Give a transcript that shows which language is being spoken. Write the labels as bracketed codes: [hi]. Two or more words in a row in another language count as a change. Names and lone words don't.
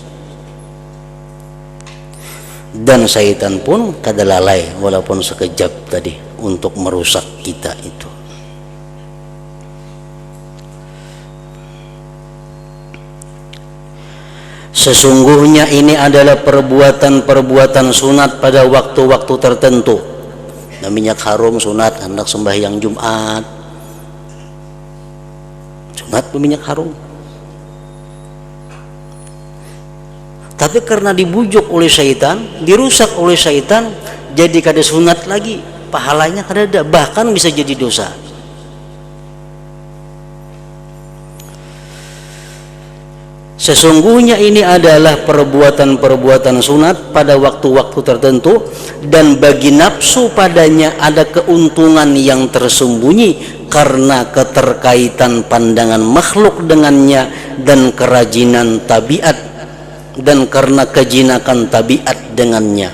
[id] Dan syaitan pun kada lalai walaupun sekejap tadi untuk merusak kita itu. Sesungguhnya ini adalah perbuatan-perbuatan sunat pada waktu-waktu tertentu. Nah, minyak harum sunat hendak sembahyang Jumat, sunat berminyak harum. Tapi karena dibujuk oleh syaitan, dirusak oleh syaitan, jadi kada sunat lagi, pahalanya kada ada, bahkan bisa jadi dosa. Sesungguhnya ini adalah perbuatan-perbuatan sunat pada waktu-waktu tertentu, dan bagi nafsu padanya ada keuntungan yang tersembunyi karena keterkaitan pandangan makhluk dengannya dan kerajinan tabiat, dan karena kejinakan tabiat dengannya.